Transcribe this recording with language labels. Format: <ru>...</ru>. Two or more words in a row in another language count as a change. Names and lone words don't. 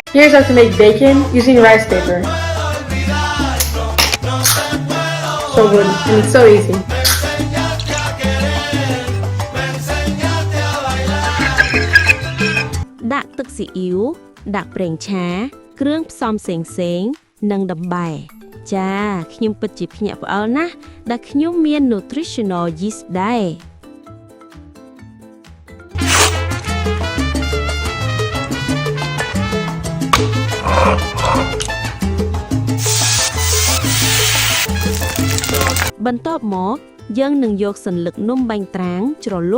<en>Here's how to make bacon using rice paper. So good and it's so easy.</en> <km>ដាក់ទឹកស៊ីអ៊ីវដាក់ប្រេងឆាគ្រឿងផ្សំផ្សេងៗនិងដំបែចាខ្ញុំពិតជាភ្ញាក់ផ្អើលណាស់ដែលខ្ញុំមាន</km> <en>nutritional yeast</en> <km>ដែរ បន្ទាប់មកយើងនឹងយកសន្លឹកនំបាញ់ត្រាងជ្រល</km>